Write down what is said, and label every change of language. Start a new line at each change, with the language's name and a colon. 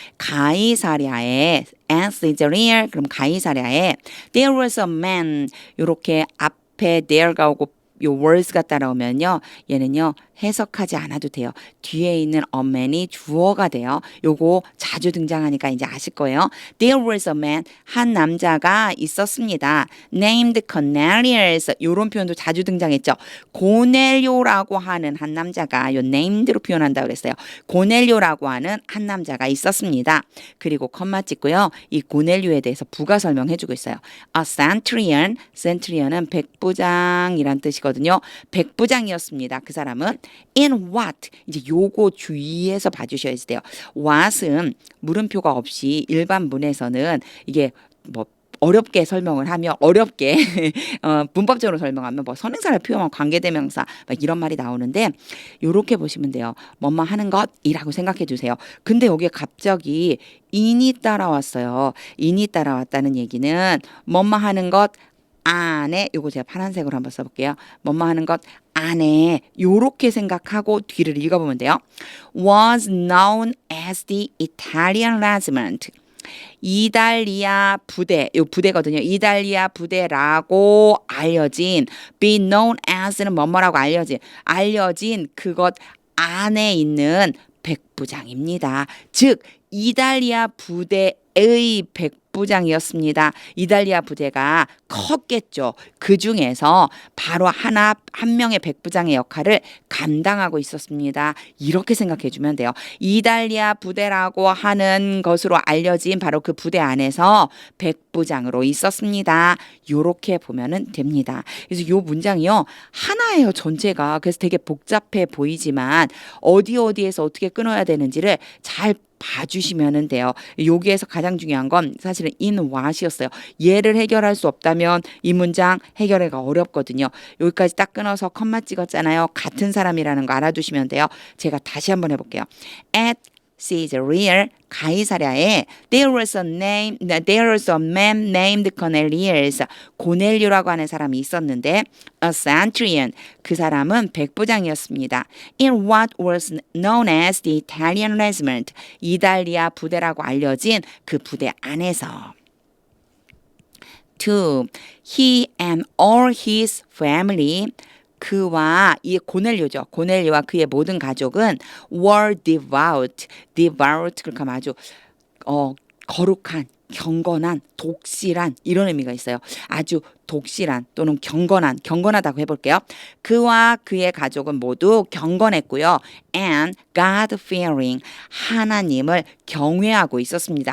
Korean: 가이사랴에
English: at Caesarea
Korean: 그럼 가이사랴에
English: there was a man
Korean: 요렇게 앞에 there가 오고 요 words가 따라오면요. 얘는요. 해석하지 않아도 돼요. 뒤에 있는
English: a man
Korean: 이 주어가 돼요. 요거 자주 등장하니까 이제 아실 거예요.
English: There was a man
Korean: 한 남자가 있었습니다.
English: Named Cornelius
Korean: 요런 표현도 자주 등장했죠. 고넬료라고 하는 한 남자가 요 named로 표현한다고 그랬어요. 고넬료라고 하는 한 남자가 있었습니다. 그리고 컴마 찍고요. 이 고넬료에 대해서 부가 설명해주고 있어요. A centurion, centurion은 백부장이란 뜻이거든요. 백부장이었습니다. 그 사람은
English: in what
Korean: 이제 요거 주의해서 봐주셔야 돼요. what은 물음표가 없이 일반 문에서는 이게 뭐 어렵게 설명을 하며 어렵게 문법적으로 설명하면 뭐 선행사를 표현한 관계대명사 막 이런 말이 나오는데 요렇게 보시면 돼요. 뭐뭐 하는 것이라고 생각해 주세요. 근데 여기에 갑자기 in이 따라왔어요. in이 따라왔다는 얘기는 뭐뭐 하는 것 안에 요거 제가 파란색으로 한번 써볼게요. 뭐뭐 하는 것 안에 요렇게 생각하고 뒤를 읽어보면 돼요.
English: was known as the Italian regiment.
Korean: 이달리아 부대, 요 부대거든요. 이달리아 부대라고 알려진 be known as는 뭐뭐라고 알려진 그것 안에 있는 백부장입니다. 즉 이달리아 부대의 백부장이었습니다. 이달리아 부대가 컸겠죠. 그 중에서 바로 한 명의 백부장의 역할을 감당하고 있었습니다. 이렇게 생각해 주면 돼요. 이달리아 부대라고 하는 것으로 알려진 바로 그 부대 안에서 백부장으로 있었습니다. 이렇게 보면은 됩니다. 그래서 이 문장이요. 하나예요. 전체가. 그래서 되게 복잡해 보이지만 어디에서 어떻게 끊어야 되는지를 잘 봐주시면 돼요. 여기에서 가장 중요한 건 사실은
English: in what
Korean: 이었어요. 얘를 해결할 수 없다면 이 문장 해결하기가 어렵거든요. 여기까지 딱 끊어서 컴마 찍었잖아요. 같은 사람이라는 거 알아두시면 돼요. 제가 다시 한번 해볼게요.
English: At Caesarea
Korean: 가이사랴에
English: there was a man named Cornelius.
Korean: 고넬료라고 하는 사람이 있었는데 a centurion 그 사람은 백부장이었습니다.
English: In what was known as the Italian regiment
Korean: 이달리아 부대라고 알려진 그 부대 안에서
English: 2. He and all his family
Korean: 그와 이 고넬료죠. 고넬료와 그의 모든 가족은
English: were devout
Korean: 그렇게 하면 아주 거룩한, 경건한, 독실한 이런 의미가 있어요. 아주 독실한 또는 경건하다고 해볼게요. 그와 그의 가족은 모두 경건했고요.
English: And God-fearing
Korean: 하나님을 경외하고 있었습니다.